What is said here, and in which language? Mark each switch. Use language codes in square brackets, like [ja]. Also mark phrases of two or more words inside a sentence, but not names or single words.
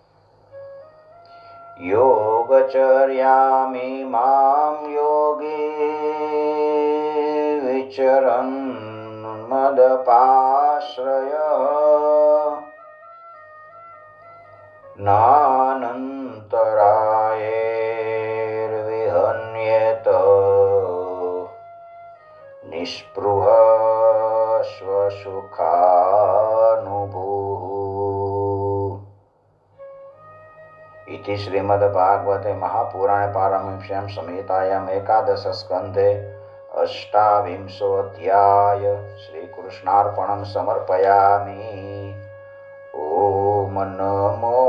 [sa] યોગચર્યામિ મામ યોગી વિચરન મદપાશ્રય નાનંતરાયેર્વિહન્યેત નિસ્પૃહ સ્વસુખાનુભૂઃ. इति श्रीमद्भागवते महापुराणे पारमहंस्यां संहितायाम् एकादश स्कन्धे अष्टाविंशोऽध्याय श्रीकृष्णार्पणं समर्पयामि. ओम नमो